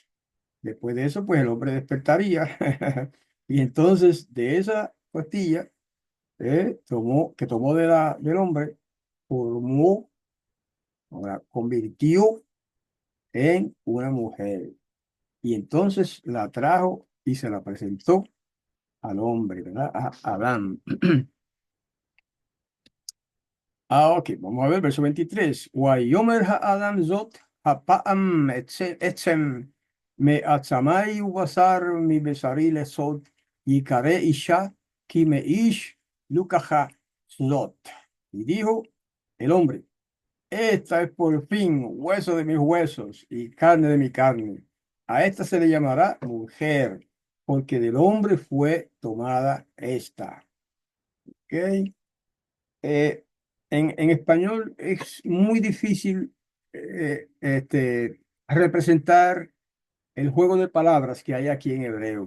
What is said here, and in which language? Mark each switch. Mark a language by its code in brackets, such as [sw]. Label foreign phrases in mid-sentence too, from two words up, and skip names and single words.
[es] Después de eso, pues el hombre despertaría. Y entonces de esa costilla que tomó del hombre, formó, ahora, convirtió en una mujer. Y entonces la trajo y se la presentó al hombre, ¿verdad? A Adán. Ok, vamos a ver, verso 23. [he] ויאמר האדם זאת הפעם עצם מעצמי ובשר מבשרי לזאת יקרא אשה כי מאיש לקחה זאת. [es] Y dijo el hombre, esta es por fin hueso de mis huesos y carne de mi carne. A esta se le llamará mujer, porque del hombre fue tomada esta. ¿Ok? eh, en español es muy difícil representar el juego de palabras que hay aquí en hebreo.